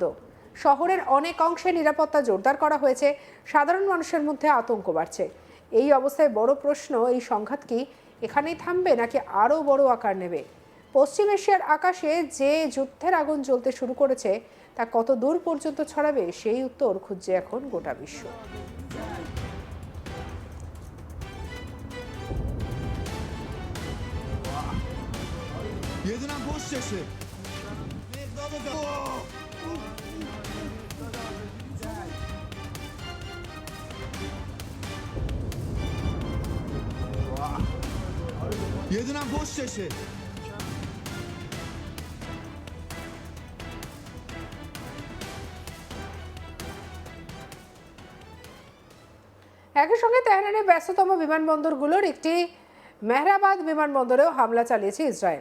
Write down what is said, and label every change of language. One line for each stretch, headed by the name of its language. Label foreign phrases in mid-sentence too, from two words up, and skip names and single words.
Bangla: শহরের অনেক অংশে নিরাপত্তা জোরদার করা হয়েছে, সাধারণ মানুষের মধ্যে আতঙ্ক বাড়ছে। এই অবস্থায় বড় প্রশ্ন, এই সংঘাত কি এখানেই থামবে নাকি আরও বড় আকার নেবে? পশ্চিম এশিয়ার আকাশে যে যুদ্ধের আগুন জ্বলতে শুরু করেছে তা কত দূর পর্যন্ত ছড়াবে, সেই উত্তর খুঁজছে এখন গোটা বিশ্ব।
Persian: یه دونم پشتشه مقداد زد. یه دونم پشتشه.
Bangla: একই সঙ্গে তেহরানের ব্যস্ততম বিমানবন্দরগুলোর একটি মেহরাবাদ বিমানবন্দরেও হামলা চালিয়েছে ইসরায়েল।